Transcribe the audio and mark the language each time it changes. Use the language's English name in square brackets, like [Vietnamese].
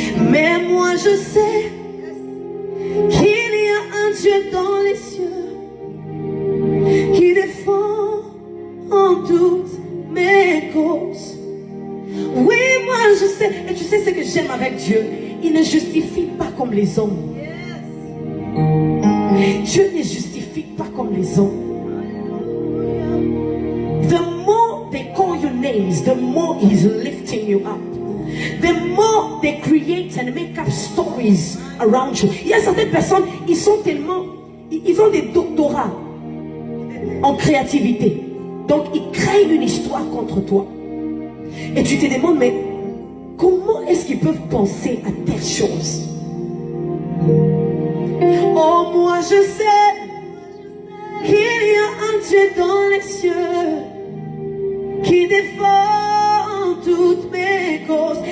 [French] Mais moi je sais qu'il y a un Dieu dans les cieux qui défend en toutes mes causes. Oui, moi je sais. Et tu sais ce que j'aime avec Dieu? Il ne justifie pas comme les hommes. Dieu ne justifie pas comme les hommes. [English] The more they call your names, the more He's lifting you up. The more they create and make up stories around you. [French] Il y a certaines personnes, ils ont des doctorats en créativité. Donc ils créent une histoire contre toi. Et tu te demandes, mais comment est-ce qu'ils peuvent penser à telle chose? Oh, moi je sais qu'il y a un Dieu dans les cieux qui défend toutes mes causes.